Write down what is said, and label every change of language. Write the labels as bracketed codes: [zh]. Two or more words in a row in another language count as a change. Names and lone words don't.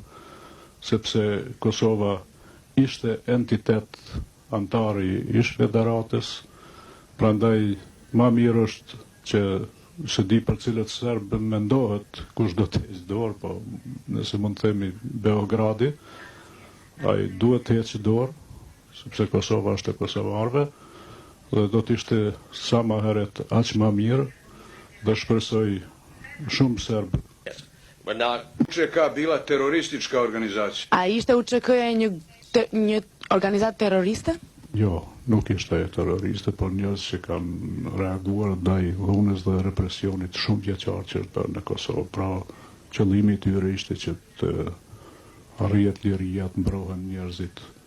[sq] sepse Kosova ishte entitet antar i ish federatës, prandaj më mirë është që se di për cilët serbë mendohet kush do të heqë dorë, po nëse mund të themi Beogradi, ai duhet të heqë dorë, sepse Kosova është e kosovarëve, dhe do të ishte sa më herët aq më mirë, dhe shpresoj shumë serbë. [sr] UČK bila teroristička organizacija. [sq] A ishte UÇK-ja një organizatë terroriste? Jo, nuk ishte terroriste, por njerëz që kanë reaguar ndaj dhunës dhe represionit shumë vjeçar që është bërë në Kosovë. Pra, qëllimi i tyre ishte që të arrihet liria, të mbrohen njerëzit.